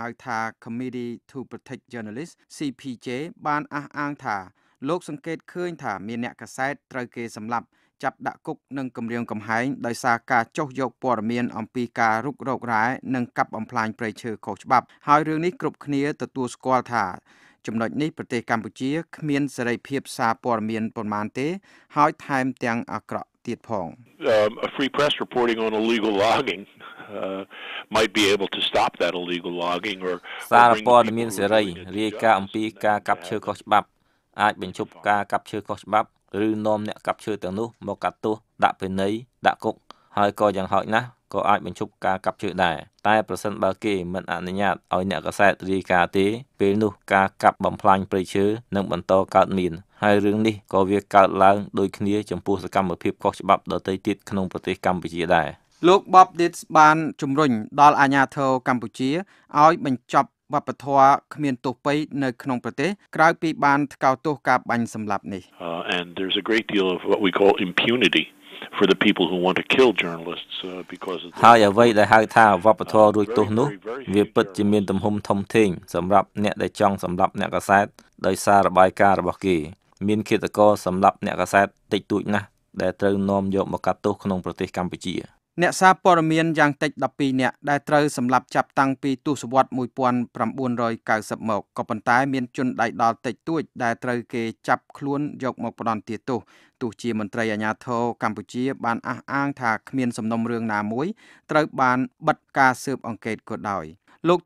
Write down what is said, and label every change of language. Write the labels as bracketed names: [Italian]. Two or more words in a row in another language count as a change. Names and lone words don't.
[Khmer] ថា [English] Committee to Protect Journalists [Khmer] CPJ បានអះអាងថាលោកសង្កេតឃើញថាមានអ្នកកាសែតត្រូវគេសម្លាប់ចាប់ដាក់គុកនិងគំរាមកំហែងដោយសារការចុះយកព័ត៌មានអំពីការរុករករ៉ែនិងកាប់បំផ្លាញព្រៃឈើខុសច្បាប់ហើយរឿងនេះគ្រប់គ្នាទទួលស្គាល់ថាចំណុចនេះប្រទេសកម្ពុជាគ្មានសេរីភាពសារព័ត៌មានប៉ុន្មានទេហើយថែមទាំងអាក្រក់ទៀតផង [English] A free press reporting on illegal logging might be able to stop that illegal logging or [Khmer] សារព័ត៌មានសេរីរាយការណ៍អំពីការកាប់ឈើខុសច្បាប់អាចបញ្ឈប់ការកាប់ឈើខុសច្បាប់ឬនាំអ្នកកាប់ឈើទាំងនោះមកកាត់ទោសដាក់ពិន័យដាក់គុកហើយក៏យ៉ាងហោចណាស់ក៏អាចបញ្ឈប់ការកាប់ឈើដែរតែប្រសិនបើគេមិនអនុញ្ញាតឲ្យអ្នកកាសែតរាយការណ៍ទេពេលនោះការកាប់បំផ្លាញព្រៃឈើនឹងបន្តកើតមានហើយរឿងនេះក៏វាកើតឡើងដូចគ្នាចំពោះសកម្មភាពខុសច្បាប់ដទៃទៀតក្នុងប្រទេសកម្ពុជាដែរ លោក Bob Ditz បានជំរុញដល់អាជ្ញាធរកម្ពុជាឲ្យបញ្ចប់វប្បធម៌គ្មានទោសពៃនៅក្នុងប្រទេសក្រៅពីបានថ្កោលទោសការបាញ់សម្លាប់នេះ [English] And there's a great deal of what we call impunity for the people who want to kill journalists because of [Khmer] ហើយអ្វីដែលហៅថាវប្បធម៌រួចទោសនោះវាពិតជាមានទំហំធំធេងសម្រាប់អ្នកដែលចង់សម្លាប់អ្នកកាសែតដោយសាររបាយការណ៍របស់គេមានឃាតករសម្លាប់អ្នកកាសែតតិចតួចណាស់ដែលត្រូវនាំយកមកកាត់ទោសក្នុងប្រទេសកម្ពុជា អ្នកសារព័ត៌មានយ៉ាងតិច12នាក់ដែលត្រូវសម្លាប់ចាប់តាំងពីទសវត្សរ៍1990មកក៏ប៉ុន្តែមានជនដៃដល់តិចតួចដែលត្រូវគេចាប់ខ្លួនយកមកផ្ដន្ទាទោសទោះជាមន្ត្រីអាជ្ញាធរកម្ពុជាបានអះអាងថាគ្មានសំណុំរឿងណាមួយត្រូវបានបិទការស៊ើបអង្កេតក៏ដោយលោក T.